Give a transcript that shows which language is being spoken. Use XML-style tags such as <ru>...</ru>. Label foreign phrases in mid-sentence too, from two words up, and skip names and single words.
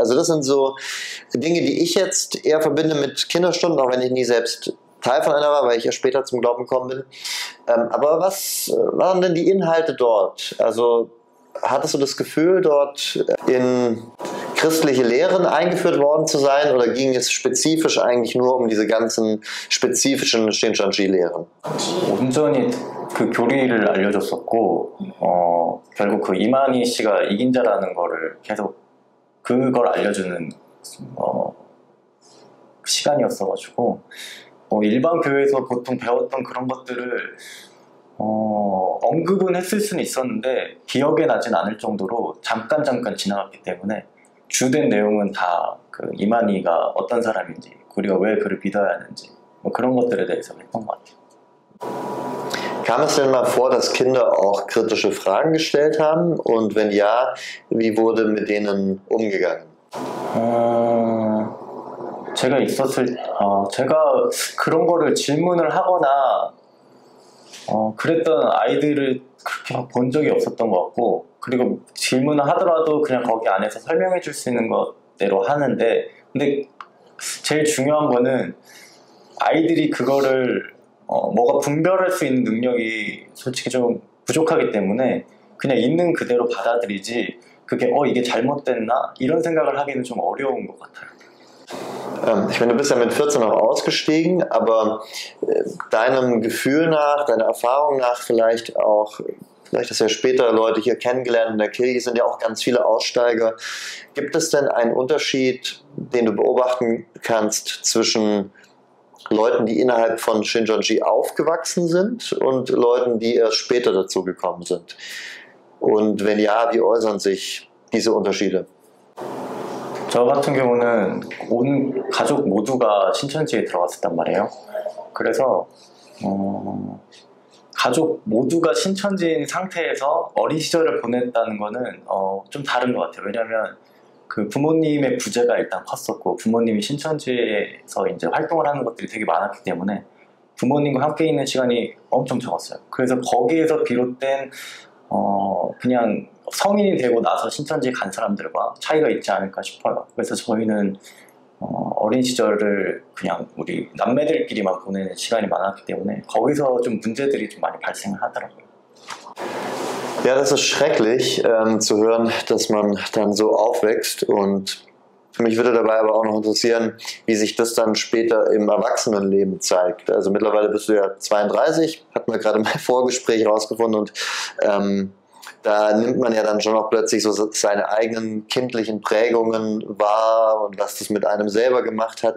<de>Also das sind so Dinge, die ich jetzt eher verbinde mit Kinderstunden, auch wenn ich nie selbst Teil von einer war, weil ich ja später zum Glauben gekommen bin. Aber was waren denn die Inhalte dort? Also hattest du das Gefühl, dort in christliche Lehren eingeführt worden zu sein, oder ging es spezifisch eigentlich nur um diese ganzen spezifischen Shincheonji-Lehren?</de> <ko>온전히 그 교리를 알려줬었고, 결국 그 이만희 씨가 이긴 자라는 거를 계속 그걸 알려주는 시간이었어가지고, 일반 교회에서 보통 배웠던 그런 것들을 언급은 했을 수는 있었는데 기억에 나진 않을 정도로 잠깐 지나갔기 때문에 주된 내용은 다 그 이만희가 어떤 사람인지, 우리가 왜 그를 믿어야 하는지, 그런 것들에 대해서 했던 것 같아요.</ko> <de>Kam es denn mal vor, dass Kinder auch kritische Fragen gestellt haben? Und wenn ja, wie wurde mit denen umgegangen?</de> <ko>제가 그런 거를 질문을 하거나 그랬던 아이들을 그렇게 막 본 적이 없었던 것 같고, 그리고 질문을 하더라도 그냥 거기 안에서 설명해 줄 수 있는 것대로 하는데, 근데 제일 중요한 거는 아이들이 그거를 뭐가 분별할 수 있는 능력이 솔직히 좀 부족하기 때문에 그냥 있는 그대로 받아들이지, 그게 이게 잘못됐나? 이런 생각을 하기는 좀 어려운 것 같아요.</ko> <de>Ich meine, du bist ja mit 14 auch ausgestiegen, aber deinem Gefühl nach, deiner Erfahrung nach vielleicht hast du ja später Leute hier kennengelernt in der Kirche, sind ja auch ganz viele Aussteiger. Gibt es denn einen Unterschied, den du beobachten kannst zwischen Leuten, die innerhalb von Shincheonji aufgewachsen sind, und Leuten, die erst später dazu gekommen sind? Und wenn ja, wie äußern sich diese Unterschiede?</de> <ko>저 같은 경우는 온 가족 모두가 신천지에 들어갔었단 말이에요. 그래서 가족 모두가 신천지인 상태에서 어린 시절을 보냈다는 거는 좀 다른 것 같아요. 왜냐하면 그 부모님의 부재가 일단 컸었고, 부모님이 신천지에서 이제 활동을 하는 것들이 되게 많았기 때문에 부모님과 함께 있는 시간이 엄청 적었어요. 그래서 거기에서 비롯된 그냥 성인이 되고 나서 신천지 간 사람들과 차이가 있지 않을까 싶어요. 그래서 저희는 어린 시절을 그냥 우리 남매들끼리만 보내는 시간이 많았기 때문에 거기서 좀 문제들이 좀 많이 발생을 하더라고요.</ko> <de>Ja, das ist schrecklich zu hören, dass man dann so aufwächst, und mich würde dabei aber auch noch interessieren, wie sich das dann später im Erwachsenenleben zeigt. Also mittlerweile bist du ja 32, hatten wir gerade im Vorgespräch rausgefunden, und da nimmt man ja dann schon auch plötzlich so seine eigenen kindlichen Prägungen wahr und was das mit einem selber gemacht hat.</de>